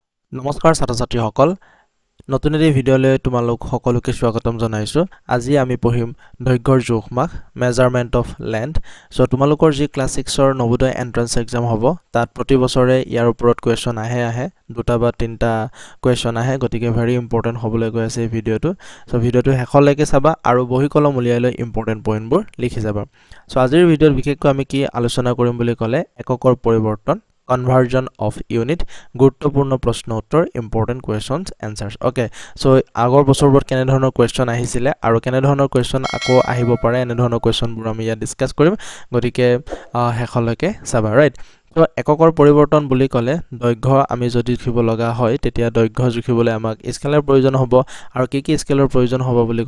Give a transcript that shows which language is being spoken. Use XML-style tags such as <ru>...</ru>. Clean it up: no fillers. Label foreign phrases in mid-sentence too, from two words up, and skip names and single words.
<as>নমস্কাৰ ছাত্ৰ ছাত্ৰীসকল নতুন এটি ভিডিঅ'লৈ তোমালোক সকলোকে স্বাগতম জনাইছো আজি আমি পঢ়িম দৈৰ্ঘ্যৰ জোখমাখ</as> <en>measurement of length</en> <as>সো তোমালোকৰ যি ক্লাছ 6 ৰ নবোদয়</as> <en>entrance exam</en> <as>হ'ব তাত প্ৰতি বছৰে ইয়াৰ ওপৰত কোৱেশ্চন আহে দুটা বা তিনটা কোৱেশ্চন আহে গতিকে</as> <en>very important</en> <as>হ'বলৈ গৈ আছে এই ভিডিঅ'টো সো ভিডিঅ'টো শেষলৈকে চাবা আৰু বহি কলম উলিয়াই লৈ ইম্পৰ্টেন্ট পইণ্টবোৰ লিখি যাবা সো আজিৰ ভিডিঅ'ত বিশেষকৈ আমি কি আলোচনা কৰিম বুলি ক'লে এককৰ পৰিৱৰ্তন</as> <en>conversion of unit</en> <as>গুৰুত্বপূৰ্ণ প্ৰশ্ন উত্তৰ</as> <en>important questions answers okay so</en> <as>আগৰ বছৰবোৰত কেনে ধৰণৰ কোৱেশ্চন আহিছিলে আৰু কেনে ধৰণৰ কোৱেশ্চন আকৌ আহিব পাৰে এনে ধৰণৰ কোৱেশ্চনবোৰ আমি ইয়াত ডিসকাস কৰিম গতিকে হেখলৈকে চাবা ৰাইট তো এককৰ পৰিৱৰ্তন বুলি ক'লে দৈৰ্ঘ্য আমি যদি লিখিব লগা হয় তেতিয়া দৈৰ্ঘ্য জুখিবলৈ আমাক স্কেলৰ প্ৰয়োজন হ'ব আৰু কি স্কেলৰ প্ৰয়োজন হ'ব বুলি</as>